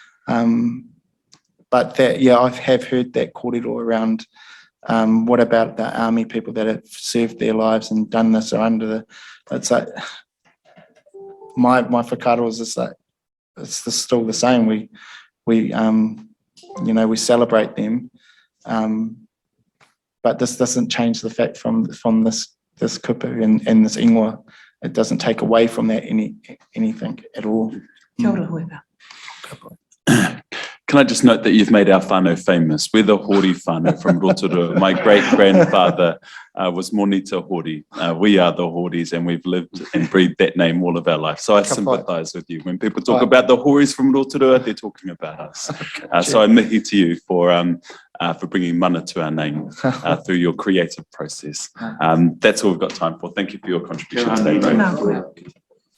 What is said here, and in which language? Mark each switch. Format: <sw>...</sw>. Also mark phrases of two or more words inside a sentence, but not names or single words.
<en>But that, yeah, I have heard that kōrero around, what about the army people that have served their lives and done this or under the, it's like, my whakaaro is just like, it's just still the same. We you know, we celebrate them. But this doesn't change the fact from this kupu and this ingoa. It doesn't take away from that anything at all.</en> <mi>Kia ora, hoipa.</mi> <en>Can I just note that you've made our whānau famous? We're the Hori whānau from Rotorua. My great-grandfather was Monita Hori. We are the Horis, and we've lived and breathed that name all of our life. So I sympathise with you. When people talk about the Horis from Rotorua, they're talking about us. So I mihi to you for bringing mana to our name through your creative process. That's all we've got time for. Thank you for your contribution today.</en> <mi>Nā koe.</mi>